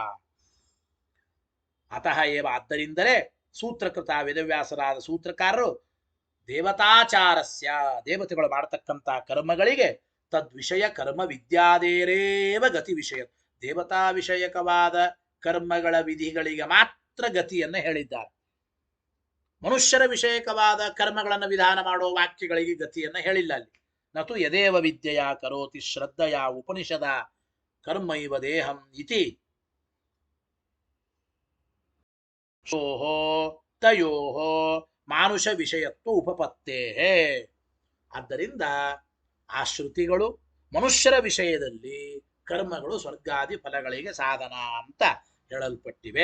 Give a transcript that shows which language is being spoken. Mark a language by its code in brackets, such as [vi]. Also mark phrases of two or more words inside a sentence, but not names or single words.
[sa] ಅತಃ ಏವ, [kn] ಆದ್ದರಿಂದಲೇ ಸೂತ್ರಕೃತ ವೇದವ್ಯಾಸರಾದ ಸೂತ್ರಕಾರರು ದೇವತಾಚಾರಸ್ಯ, ದೇವತೆಗಳು ಮಾಡತಕ್ಕಂಥ ಕರ್ಮಗಳಿಗೆ [sa] ತದ್ವಿಷಯ ಕರ್ಮ ವಿದ್ಯಾದೇರೇವ ಗತಿ ವಿಷಯ, [kn] ದೇವತಾ ವಿಷಯಕವಾದ ಕರ್ಮಗಳ ವಿಧಿಗಳಿಗೆ ಮಾತ್ರ ಗತಿಯನ್ನು ಹೇಳಿದ್ದಾರೆ. ಮನುಷ್ಯರ ವಿಷಯಕವಾದ ಕರ್ಮಗಳನ್ನು ವಿಧಾನ ಮಾಡುವ ವಾಕ್ಯಗಳಿಗೆ ಗತಿಯನ್ನು ಹೇಳಿಲ್ಲ ಅಲ್ಲಿ. [sa] ನತು ಯದೇವ ವಿದ್ಯೆಯ ಕರೋತಿ ಶ್ರದ್ಧೆಯ ಉಪನಿಷದ ಕರ್ಮೈವ ದೇಹಂ ಇತಿ ಸೋಹೋ ತಯೋಹೋ ಮಾನುಷ ವಿಷಯತ್ವ ಉಪಪತ್ತೇ. [kn] ಆದ್ದರಿಂದ ಆ ಶ್ರುತಿಗಳು ಮನುಷ್ಯರ ವಿಷಯದಲ್ಲಿ ಕರ್ಮಗಳು ಸ್ವರ್ಗಾದಿ ಫಲಗಳಿಗೆ ಸಾಧನ ಅಂತ ಹೇಳಲ್ಪಟ್ಟಿವೆ.